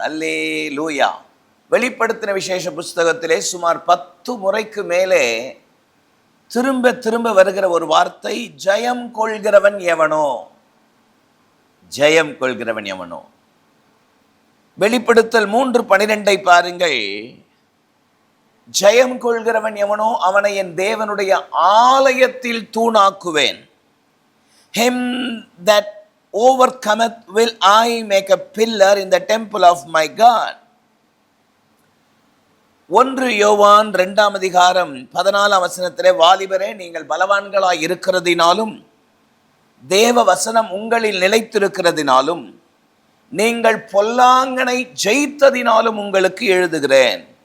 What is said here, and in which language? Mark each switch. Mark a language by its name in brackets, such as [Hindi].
[Tamil] அல்லேலூயா. வெளிப்படுத்தின விசேஷ புஸ்தகத்திலே சுமார் 10 முறைக்கு மேலே திரும்ப திரும்ப வருகிற ஒரு வார்த்தை, ஜெயம் கொள்கிறவன் எவனோ, ஜெயம் கொள்கிறவன் எவனோ. வெளிப்படுத்தல் 3:12 பாருங்கள். ஜெயம் கொள்கிறவன் எவனோ அவனை என் தேவனுடைய ஆலயத்தில் தூணாக்குவேன். [English] Him that overcometh will I make a pillar in the temple of my God. [Tamil] 1 யோவான் 2:14 வாலிபரே, நீங்கள் பலவான்களாய் இருக்கிறதினாலும் தேவ வசனம் உங்களில் நிலைத்திருக்கிறதினாலும் நீங்கள் பொல்லாங்கனை ஜெயித்ததினாலும் உங்களுக்கு எழுதுகிறேன்.